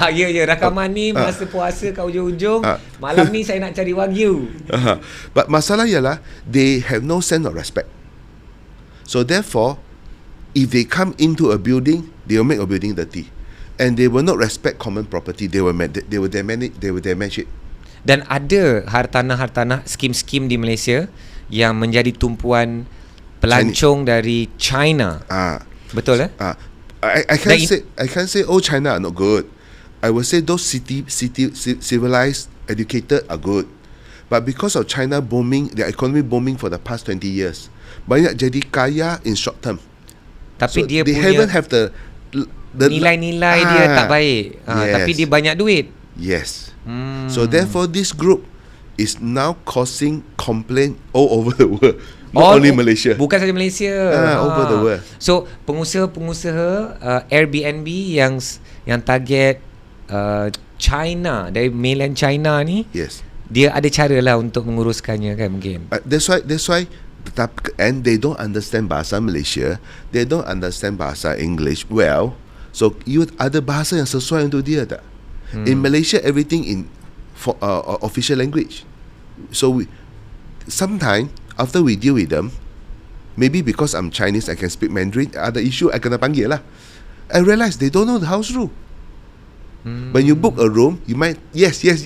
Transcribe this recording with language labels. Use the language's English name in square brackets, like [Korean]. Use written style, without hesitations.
[Malay] Ya, rakaman ni masa puasa kat ujung-ujung. Malam ni saya nak cari wagyu. But masalah ialah [English] they have no sense of respect. So therefore, if they come into a building, they will make a building dirty, and they will not respect common property. They will damage it. [Malay] Dan ada hartanah skim-skim di Malaysia yang menjadi tumpuan pelancong dari China. Betul [English] I can't say oh China are not good. I will say those civilized, educated are good. But because of China booming, their economy booming for the past 20 years, [Malay] banyak jadi kaya [English] in short term. [Malay] Tapi [English] so [Malay] dia [English] they [Malay] punya [English] haven't have the [Malay] nilai-nilai dia tak baik. [English] Yes. [Malay] Tapi dia banyak duit. [English] Yes. So therefore this group is now causing complaint all over the world. Not only Malaysia. [Malay] Bukan saja Malaysia. [English] Over the world. So [Malay] pengusaha Airbnb yang target China, dari mainland China ni, [English] yes, [Malay] dia ada cara lah untuk menguruskannya kan mungkin. [English] That's why and they don't understand [Malay] bahasa Malaysia, [English] they don't understand bahasa English well. So you [Malay] ada bahasa yang sesuai untuk dia tak? [English] In Malaysia everything in for official language. So sometimes after we deal with them, maybe because I'm Chinese I can speak Mandarin, [Malay] ada issue I kena panggil lah. [English] I realize they don't know the house rule. When you book a room, you might yes.